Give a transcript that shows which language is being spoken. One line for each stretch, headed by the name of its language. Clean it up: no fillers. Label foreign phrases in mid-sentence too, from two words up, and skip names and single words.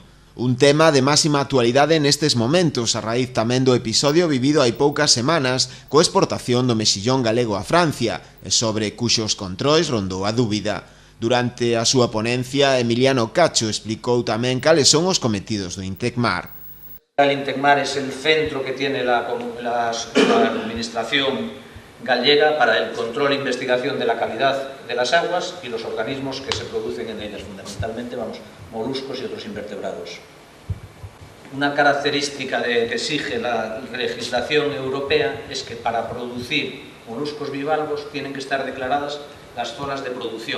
Galician: Un tema de máxima actualidade nestes momentos, a raíz tamén do episodio vivido hai poucas semanas coa exportación do mexillón galego a Francia, e sobre cuxos controis rondou a dúbida. Durante a súa ponencia, Emiliano Cacho explicou tamén cales son os cometidos do Intecmar.
Spanish: El Intecmar es el centro que tiene la administración gallega para el control e investigación de la calidad de las aguas y los organismos que se producen en ellas, fundamentalmente moluscos y otros invertebrados. Una característica que exige la legislación europea es que para producir moluscos bivalvos tienen que estar declaradas las zonas de producción.